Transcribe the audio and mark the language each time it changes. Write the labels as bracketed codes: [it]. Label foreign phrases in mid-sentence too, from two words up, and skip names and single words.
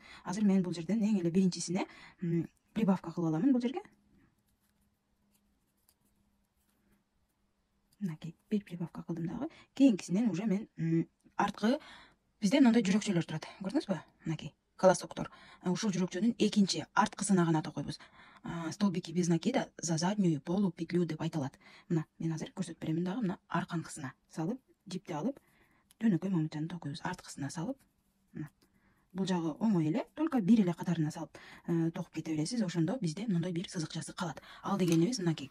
[ky] Азыр мен бул жерден эң эле биринчисине прибавка кылып аламын бул жерге. Мынакей, бир прибавка кылдым дагы. Кийинкисинен уже мен арткы бизде мындай жүрөкчөлөр турат. Көрдүңүзбү? Мынакей, колосоктор. Ушул жүрөкчөнүн экинчи арткысына гана токуйбуз. [ru] Столбики без накида за заднюю полупетлю [ky] деп айтылат. Мына, мен азыр көрсөтүп беремин дагы. Мына арканкысына салып, жипти алып, жөнөкөй мамычаны токуйбуз. Арткысына салып, мына бул жагы оңой эле, только бир эле катарына салып токуп кете бересиз. Ошондо бизде мындай бир сызыкчасы калат. Ал дегенибиз мынакей.